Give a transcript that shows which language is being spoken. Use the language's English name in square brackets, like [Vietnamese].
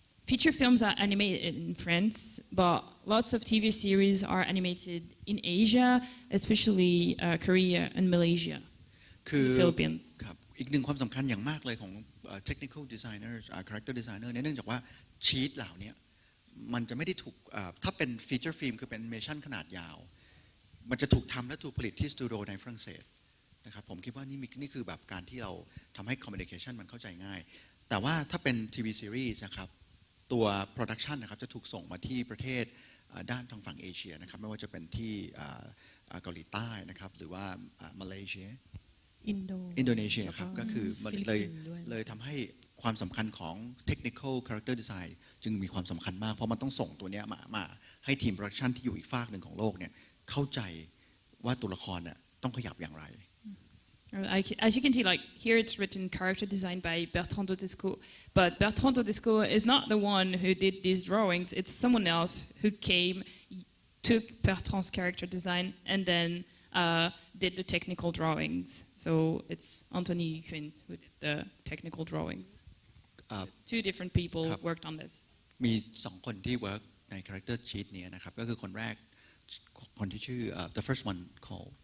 [English] Feature films are animated in France, but lots of TV series are animated in Asia, especially Korea and Malaysia, [Thai] คือ [English] Philippines. [Thai] ครับอีกหนึ่งความสำคัญอย่างมากเลยของ technical designer character designer เนี่ยเนื่องจากว่าชีตเหล่านี้มันจะไม่ได้ถูกถ้าเป็น feature film คือเป็น animation ขนาดยาวมันจะถูกทำและถูกผลิตที่สตูดิโอในฝรั่งเศสนะครับผมคิดว่านี่คือแบบการที่เราทำให้ communication มันเข้าใจง่ายแต่ว่าถ้าเป็น TV series นะครับตัว production นะครับจะถูกส่งมาที่ประเทศด้านทางฝั่งเอเชียนะครับไม่ว่าจะเป็นที่ เกาหลีใต้นะครับหรือว่ามาเลเซียอินโดนีเซียครับก็คือเลยทำให้ความสำคัญของ technical character design จึงมีความสำคัญมากเพราะมันต้องส่งตัวนี้มาให้ทีม production ที่อยู่อีกฝากหนึ่งของโลกเนี่ยเข้าใจว่าตัวละครเนี่ยต้องขยับอย่างไร [English] As you can see, like here it's written character design by Bertrand Dodesco, but Bertrand Dodesco is not the one who did these drawings. It's someone else who took Bertrand's character design and then did the technical drawings. So it's Anthony Quinn who did the technical drawings. 2 different people worked on this. [Thai] มี2 คนที่ work ใน character sheet นี้นะครับก็คือคนแรกคนที่ชื่อ [English] the first one called